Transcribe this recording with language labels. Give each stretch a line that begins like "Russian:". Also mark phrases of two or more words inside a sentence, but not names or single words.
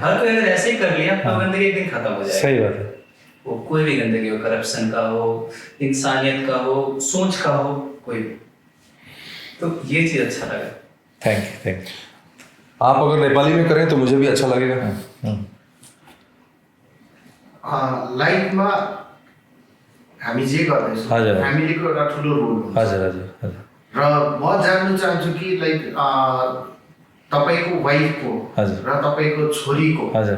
Hindi: हर कोई अगर ऐसे ही कर लिया तो हाँ। गंदगी एक दिन खत्म हो जाएगी। सही बात है। वो कोई भी गंदगी हो, करप्शन का हो, इंसानियत का हो, सोच का हो, कोई भी। तो ये चीज अच्छा लगा।
English: thank you, thank you.
Hindi: आप अगर नेपाली में करें तो मुझे भी अच्छा लगेगा।
Nepali: लाइफमा हामी जे गर्दैछौँ हजुर। फ्यामिलीको एउटा ठुलो रोल हुन्छ हजुर हजुर हजुर र म जान्नु चाहन्छु कि लाइक तपाईँको वाइफको हजुर। र तपाईँको छोरीको हजुर